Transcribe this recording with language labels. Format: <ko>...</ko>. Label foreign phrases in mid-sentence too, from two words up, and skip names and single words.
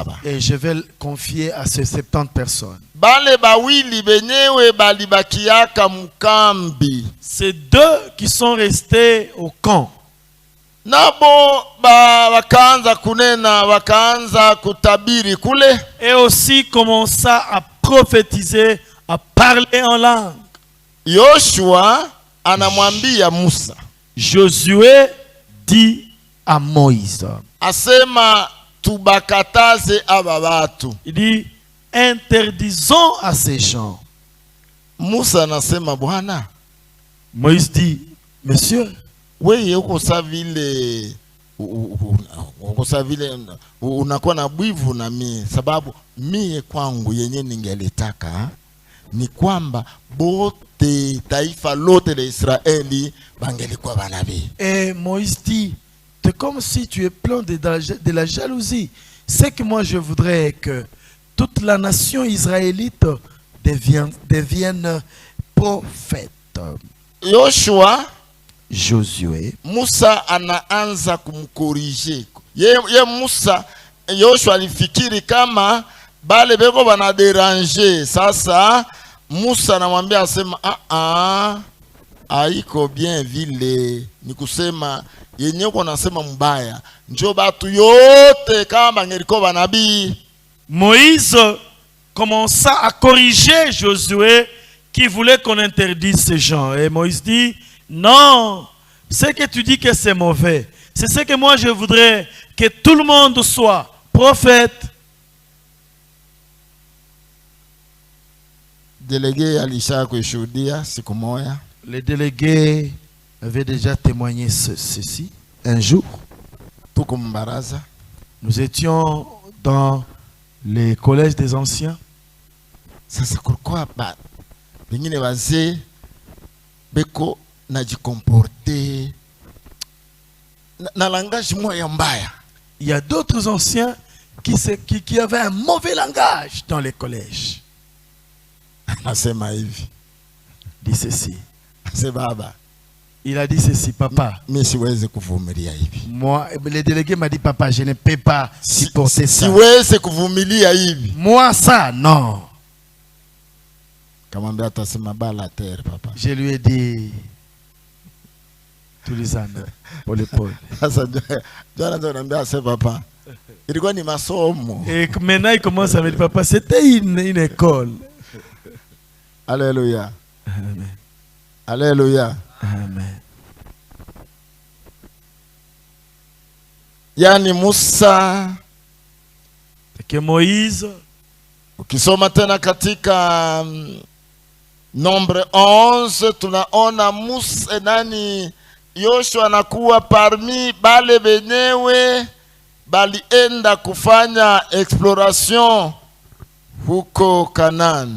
<fr>Et je vais le confier à ces 70 personnes.</fr> <sw>Bale bawili benyewe balibakiaka mkambi.</sw> <fr>C'est deux qui sont restés au camp.</fr> <sw>Nabo wakaanza kunena, wakaanza kutabiri kule.</sw> <fr>Et aussi commença à prophétiser, à parler en langue.</fr> <sw>Yoshua anamwambia Musa.</sw> <fr>Josué dit à Moïse.</fr> <sw>Asema tubakataze aba batu.</sw> <fr>Il dit interdisons à ces gens.</fr> <sw>Musa anasema Bwana.</sw> <fr>Moïse dit monsieur,</fr> <sw>wewe uko savile unakuwa na bwivu na mie, sababu mie kwangu yenye ningelitaka ni kwamba bote taifa lote la Israeli bangelikuwa banabii.</sw> <fr>Et Moïse dit, c'est comme si tu es plein de la jalousie. C'est que moi je voudrais que toute la nation israélite devienne prophète.</fr> <sw>Yoshua,</sw> <fr>Josué,</fr> <sw>Musa anaanza kumkorije. Ye Musa, Yoshua alifikiri kama bale beko bana déranger. Sasa Musa anamwambia asema haiko bien vile, ni kusema yenye uko nasema mbaya njo batu yote kama ngeliko banabii.</sw> <fr>Moïse commença à corriger Josué qui voulait qu'on interdise ces gens. Et Moïse dit, non, ce que tu dis que c'est mauvais, c'est ce que moi je voudrais, que tout le monde soit prophète.</fr> <sw>Délégué alisha kushuhudia siku moja.</sw> <fr>Les délégués avaient déjà témoigné ceci. Un jour,</fr> <sw>tuko mbaraza,</sw> <fr>nous étions dans les collèges des anciens.</fr> <sw>Sasa kulikuwa pengine wazee beko najikomporte na langage moya mbaya.</sw> <fr>Il y a d'autres anciens qui avaient un mauvais langage dans les collèges.</fr> <sw>Nasema hivi.</sw> <fr>Dit ceci. C'est baba. Il a dit ceci, papa.</fr> <sw>mimi siwezi kuvumilia hivi.</sw> <fr>Moi, le délégué m'a dit, papa, je ne peux pas supporter ça.</fr> <sw>Siwezi kuvumilia hivi.</sw> <fr>Moi, ça, non.</fr> <sw>Kamwambia atasema bala terre papa.</sw> <fr>Je lui ai dit, tous les années, pour l'épaule.</fr> <sw>Sasa jana ndo anambia ase papa. Ilikuwa ni masomo.</sw> <fr>Et maintenant, il commence à me dire, papa, c'était une école. Alléluia. Amen. Alléluia. Amen.</fr> <sw>Yani Musa,</sw> <fr>Que Moïse,</fr> <sw>ukisoma tena katika Nombre 11 tunaona Musa nani Yoshua anakuwa parmi bale benyewe balienda kufanya exploration huko Canaan.</sw>